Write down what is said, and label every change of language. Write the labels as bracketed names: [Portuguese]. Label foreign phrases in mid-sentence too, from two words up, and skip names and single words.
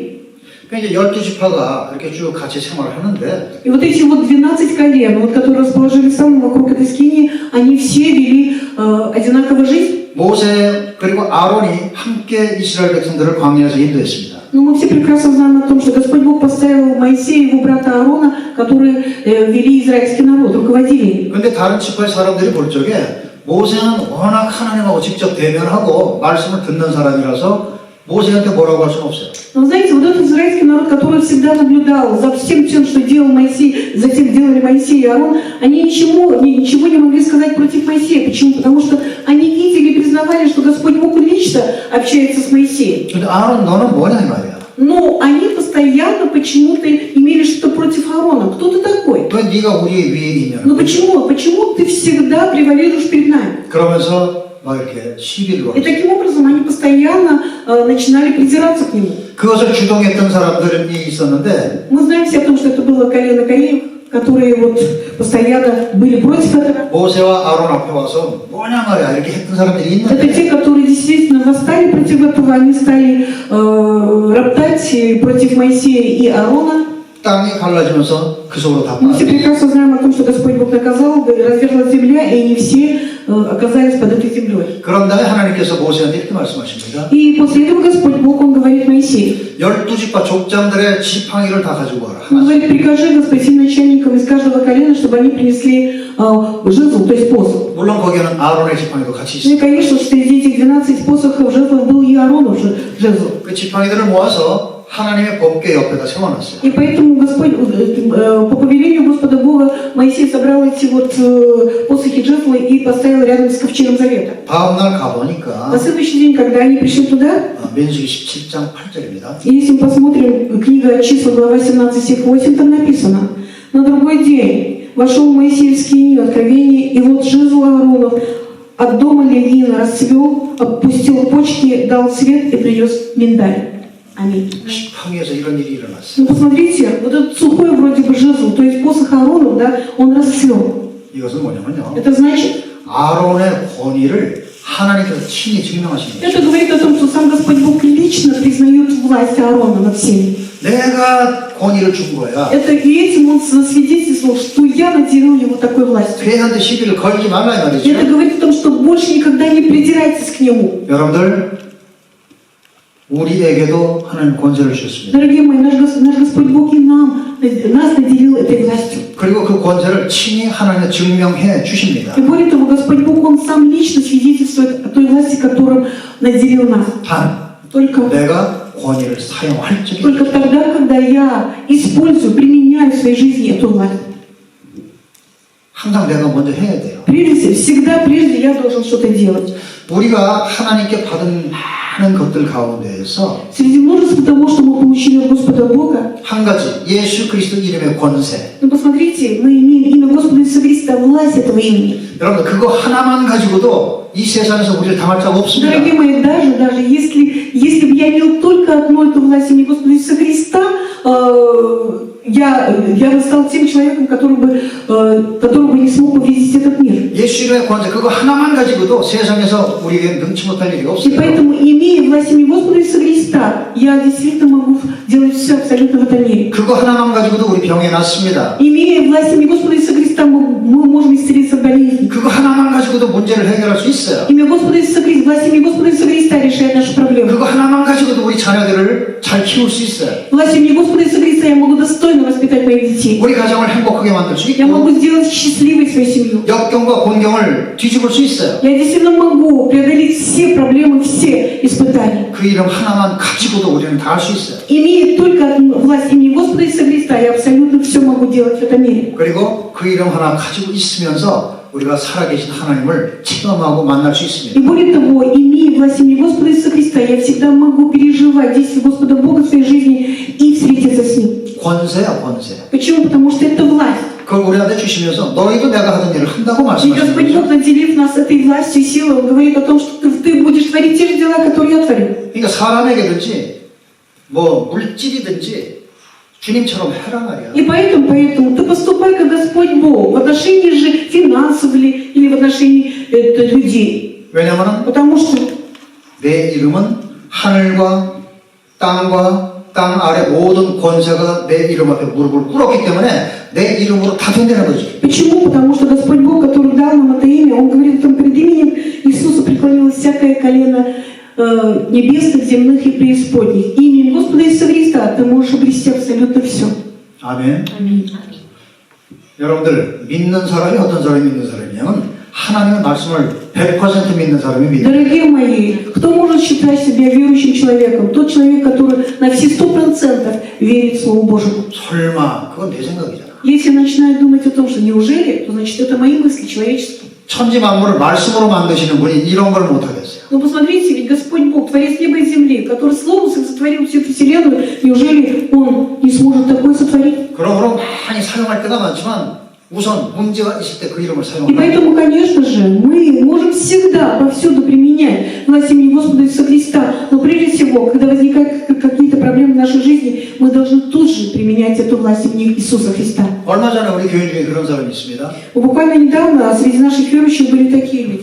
[Korean] 그러니까 이제 12지파가 이렇게 쭉 같이 생활을 하는데, [Russian] И вот эти вот 12 колен, вот, которые расположились там вокруг этой скинии, они все вели одинаково жизнь. [Korean] 모세 그리고 아론이 함께 이스라엘 백성들을 광야에서 인도했습니다. [Russian] Но мы все прекрасно знаем о том, что Господь Бог поставил Моисея и его брата Аарона, которые вели израильский народ, руководили. [Korean] 그런데 다른 지파의 사람들이 볼 적에 모세는 워낙 하나님하고 직접 대면하고 말씀을 듣는 사람이라서 모세한테 뭐라고 할 수는 없어요. [Russian] Но знаете, вот этот израильский народ, который всегда наблюдал за всем тем, что делал Моисей, затем делали Моисей и Аарон, они ничего не могли сказать против Моисея. Почему? Потому что они видели и признавали, что Господь Бог лично общается с Моисеем. [Korean] 근데 아론 너는 뭐냐 이 말이야. [Russian] Но они постоянно почему-то имели что-то против Аарона. Кто ты такой? [Korean] 왜 네가 우리 위에 있냐. [Russian] Ну почему? Почему ты всегда превалируешь перед нами? [Korean] 그러면서 막 이렇게 시비를 [Russian] И [Korean] 걸었어요. [Russian] таким образом они постоянно начинали придираться к нему. [Korean] 그것을 주동했던 사람들이 있었는데 [Russian] Мы знаем все о том, что это было колено Кореев, которые вот постоянно были против этого. [Korean] 모세와 아론 앞에 와서 뭐냐 말이야 이렇게 했던 사람들이 [Russian] Это [Korean] 있는데 [Russian] те, которые действительно восстали против этого, они стали роптать против Моисея и Аарона. [Korean] 땅이 갈라지면서 그 속으로 다 [Russian] Мы все [Korean] 빠졌어요. [Russian] прекрасно знаем о том, что Господь Бог наказал, разверзлась земля, и они все оказались под этой землей. [Korean] 그런 다음에 하나님께서 모세한테 이렇게 말씀하십니다. [Russian] И после этого Господь Бог, Он говорит Моисею, [Korean] 12지파 족장들의 지팡이를 다 가지고 와라. [Russian] Он говорит, прикажи, Господь, всем начальникам из каждого колена, чтобы они принесли жезл, то есть посох. [Korean] 물론 거기에는 아론의 지팡이도 같이 [Russian] Ну и, [Korean] 있어요. [Russian] конечно, среди этих 12 посохов жезлов был и Ааронов жезл. [Korean] 그 지팡이들을 모아서 하나님의 법궤 옆에다 세워놨어요. [Russian] И поэтому Господь, по повелению Господа Бога, Моисей собрал эти вот посохи жезла и поставил рядом с ковчегом завета. [Korean] 다음날 가보니까 [Russian] На следующий день, когда они пришли туда, [Korean] 민수기 17장 8절입니다. [Russian] и если мы посмотрим книга числа, глава 17, стих 8, там написано: «На другой день вошел Моисей в скинию откровения, и вот жезл Ааронов от дома Левина расцвел, опустил почки, дал свет и принес миндаль». Аминь. [Korean] 지팡이에서 이런 일이 일어났어요. [Russian] Ну посмотрите, вот этот сухой вроде бы жезл, то есть посох Ааронов, да, он расцвел. [Korean] 이것은 뭐냐면요. [Russian] Это значит, [Korean] 아론의 권위를 하나님께서 친히 증명하신 거예요. [Russian] это говорит о том, что сам Господь Бог лично признает власть Аарона над всеми. [Korean] 내가 권위를 준 거야. [Russian] Это и этим он засвидетельствовал, что я наделил его такой властью. [Korean] 걔한테 시비를 걸지 말라 이 [Russian] И это [Korean] 말이죠. [Russian] говорит о том, что больше никогда не придирайтесь к нему. [Korean] 여러분들 우리에게도 하나님 권세를 주셨습니다. [Russian] Дорогие мои, наш Господь Бог и нас наделил этой властью. [Korean] 그리고 그 권세를 친히 하나님께 증명해 주십니다. [Russian] И более того, Господь Бог, Он сам лично свидетельствует о той власти, которым наделил нас. [Korean] 단 [Russian] Только [Korean] 내가 권위를 사용할 적에 [Russian] тогда, когда я использую, применяю в своей жизни эту власть. [Korean] 항상 내가 먼저 해야 돼요. [Russian] Всегда прежде я должен что-то делать. [Korean] 우리가 하나님께 받은 많은 것들 가운데에서 [Russian] Среди множества того, что мы получили от Господа Бога, [Korean] 한 가지 예수 그리스도 이름의 권세. [Russian] ну посмотрите, мы имеем имя Господа Иисуса Христа, власть этого имени. [Korean] 여러분 그거 하나만 가지고도 이 세상에서 우리를 당할 자가 없습니다. [Russian] Дорогие мои, даже если бы я имел только одну эту власть имени Господа Иисуса Христа, я бы стал тем человеком, который бы не смог увидеть этот мир. [Korean] 예수 이름의 권세 그거 하나만 가지고도 세상에서 우리에게 능치 못할 일이 [Russian] И [Korean] 없어요. [Russian] поэтому, имея власть имени Господа Иисуса Христа, я действительно могу делать все абсолютно в этом мире. [Korean] 그거 하나만 가지고도 우리 병에 낫습니다. [Russian] Имея власть имени Господа Иисуса Христа, мы можем исцелиться от болезней. [Korean] 그거 하나만 가지고도 문제를 해결할 수 있어요. [Russian] Имя Господа Иисуса Христа, власть имени Господа Иисуса Христа решает наши проблемы. [Korean] 그거 하나만 가지고도 우리 자녀들을 잘 키울 수 있어요. [Russian] Власть имени Господа Иисуса Христа я могу достойно воспитать моих детей. [Korean] 우리 가정을 행복하게 만들 수 [Russian] Я могу [Korean] 있고 [Russian] сделать счастливой свою семью. [Korean] 역경과 곤경을 뒤집을 수 있어요. [Russian] Я действительно могу преодолеть все проблемы, все испытания. [Korean] 그 이름 하나만 가지고도 우리는 다 할 수 있어요. [Russian] Имея только власть имени Господа Иисуса Христа, я абсолютно все могу делать в этом мире. [Korean] 그리고 그 이름 하나 가지고 있으면서 우리가 살아계신 하나님을 체험하고 만날 수 있습니다. [Russian] И более того, имея власть имени Господа Иисуса Христа, я всегда могу переживать действия Господа Бога в своей жизни и встретиться с Ним. [Korean] 권세야 권세. [Russian] Почему? Потому что это власть. [Korean] 그 그걸 우리한테 주시면서 너희도 내가 하던 일을 한다고 [Russian] И [Korean] 말씀하시는 [Russian] Господь Бог, [Korean] 거죠. [Russian] наделив нас этой властью и силой, Он говорит о том, что ты будешь творить те же дела, которые я творю. [Korean] 그러니까 사람에게든지 뭐 물질이든지 주님처럼 해라 말이야. [Russian] И поэтому ты поступай, как Господь Бог, в отношении же финансов или в отношении людей. [Korean] 왜냐하면 [Russian] Потому что [Korean] 내 이름은 하늘과 땅과 땅 아래 모든 권세가 내 이름 앞에 무릎을 꿇었기 때문에 내 이름으로 다 된다는 거지. [Russian] Почему? Потому что Господь Бог, который дал нам это имя, Он говорит, там перед именем Иисуса преклонилось всякое колено небесных, земных и преисподних. Именем Господа Иисуса Христа ты можешь обрести абсолютно все. [Korean] 아멘. 여러분들 믿는 사람이 어떤 사람이 믿는 사람이냐면 하나님의 말씀을 100% 믿는 사람이 믿는. [Russian] Дорогие мои, кто может считать себя верующим человеком? Тот человек, который на все 100% верит Слову Божьему. [Korean] 설마 그건 내 생각이잖아. [Russian] Если начинает думать о том, что неужели, то значит это мои мысли человечества. [Korean] 천지 만물을 말씀으로 만드시는 분이 이런 걸 못하겠어요. [Russian] Но посмотрите, ведь Господь Бог, Творец неба и земли, который Словом сотворил всю эту вселенную, неужели Он не сможет такое сотворить? [Korean] 그러므로 많이 사용할 때가 많지만 우선 문제가 있을 때 그 이름을 [Russian] И [Korean] 사용하는 [Russian] поэтому, конечно же, мы можем всегда повсюду применять власть имени Господа Иисуса Христа, но прежде всего, когда возникают какие-то проблемы в нашей жизни, мы должны тут же применять эту власть имени Иисуса Христа. [Korean] 얼마 전에 우리 교회 중에 그런 사람이 있습니다. [Russian] Буквально недавно среди наших верующих были такие люди.